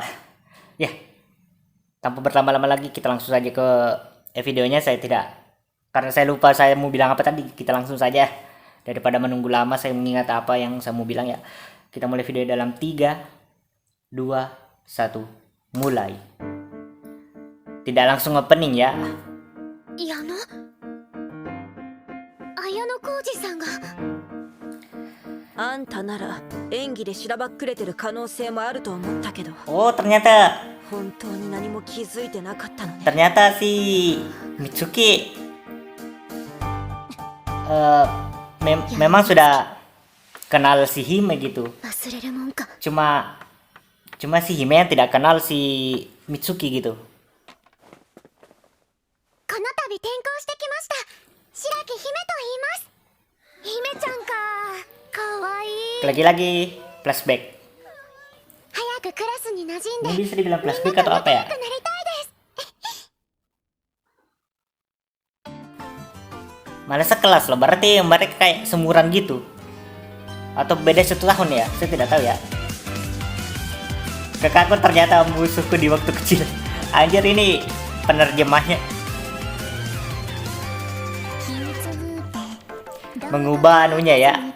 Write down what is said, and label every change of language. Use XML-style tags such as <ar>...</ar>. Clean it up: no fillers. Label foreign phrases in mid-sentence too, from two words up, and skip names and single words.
<id>Ya, tanpa berlama-lama lagi kita langsung saja ke videonya. Karena saya lupa saya mau bilang apa tadi, kita langsung saja daripada menunggu lama saya mengingat apa yang saya mau bilang ya. Kita mulai video dalam 3, 2, 1, mulai. Tidak langsung opening ya.</id> <ja>綾野浩二さんがあんたなら演技でしらばっくれてる可能性もあると思ったけど</ja> <id>Oh, ternyata</id> <ja>本当に何も気づいてなかったのね</ja> <id>ternyata si Mitsuki memang sudah kenal si Hime gitu.</id> <ja>忘れるもんか</ja> <id>Cuma si Hime yang tidak kenal si Mitsuki gitu.</id> <ja>この度転校してきました白木姫と言います姫ちゃんかかわいい</ja> <id>Lagi-lagi flashback.</id> <ja>早くクラスに馴染ん</ja> <id>Ini</id> <ja>で</ja> <id>bisa dibilang</id> <ja>みんな</ja> <id>flashback</id> <ja>と</ja> <id>atau</id> <ja>仲</ja> <id>apa</id> <ja>良</ja> <id>ya?</id> <ja>くなりたいです</ja> <id>Malah sekelas loh, berarti mereka kayak seumuran gitu. Atau beda 1 tahun ya, saya tidak tahu ya. Kakakku ternyata musuhku di waktu kecil. Anjir, ini penerjemahnya mengubah anunya ya.</id>